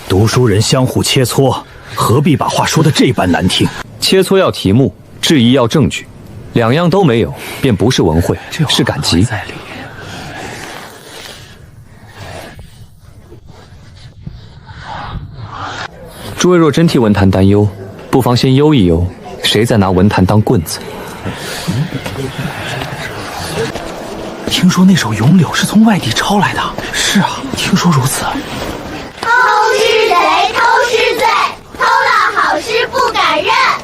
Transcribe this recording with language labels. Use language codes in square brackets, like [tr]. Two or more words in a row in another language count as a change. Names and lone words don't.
[zh] 读书人相互切磋，何必把话说得这般难听？切磋要题目，质疑要证据，两样都没有，便不是文慧，是赶集。諸位若真替文坛擔憂，不妨先憂一憂，誰在拿文壇當棍子？聽說那首《詠柳》是從外地抄來的。是啊，聽說如此。偷詩賊，偷詩罪，偷了好詩不敢認。